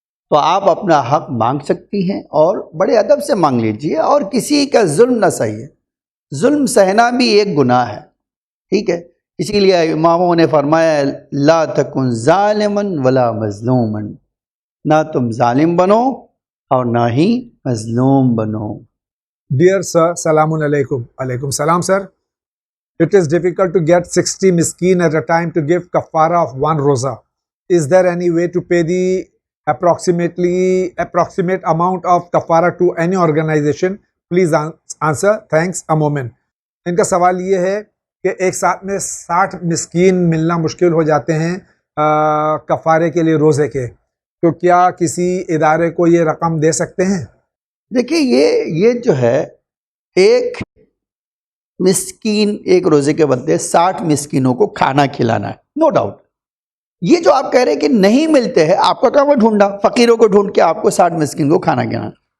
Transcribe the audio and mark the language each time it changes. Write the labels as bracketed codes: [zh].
[ur] تو آپ اپنا حق مانگ سکتی ہیں اور بڑے ادب سے مانگ لیجئے، اور کسی کا ظلم نہ سہیے. ظلم سہنا بھی ایک گناہ ہے، ٹھیک ہے. اسی لیے اماموں نے فرمایا [ar] لا تکن ظالما ولا مظلوما، [ur] نہ تم ظالم بنو اور نہ ہی مظلوم بنو. [en] Dear sir, Salamun alaikum. Alaikum salam, sir. It is difficult to get 60 miskin at a time to give kafara of one roza. Is there any way to pay the approximate amount of kafara to any organization? Please answer. Thanks. A moment. [ur] ان کا سوال یہ ہے کہ ایک ساتھ میں 60 مسکین ملنا مشکل ہو جاتے ہیں. کفارے کے لیے روزے کے، تو کیا کسی ادارے کو یہ رقم دے سکتے ہیں؟ دیکھیے یہ جو ہے ایک مسکین ایک روزے کے بدلے 60 مسکینوں کو کھانا کھلانا ہے، [en] No doubt. [ur] یہ جو آپ کہہ رہے ہیں کہ نہیں ملتے ہیں، آپ کا کام ہے ڈھونڈا، فقیروں کو ڈھونڈ کے آپ کو 60 مسکین کو کھانا کھلانا۔